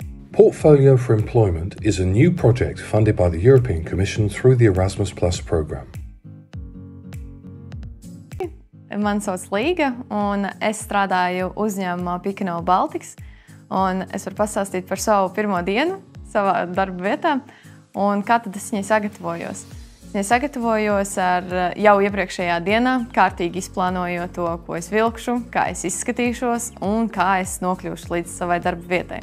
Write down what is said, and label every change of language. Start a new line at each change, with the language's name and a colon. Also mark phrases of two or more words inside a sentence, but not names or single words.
English: Portfolio for Employment is a new project funded by the European Commission through the Erasmus Plus program.
Latvian: Mani sauc Līga, un es strādāju uzņēmumā Picanol Baltics. Un es varu pastāstīt par savu pirmo dienu savā darba vietā un kā tad es viņai sagatavojos. Es sagatavojos ar jau iepriekšējā dienā, kārtīgi izplānojot to, ko es vilkšu, kā es izskatīšos un kā es nokļūšu līdz savai darba vietai.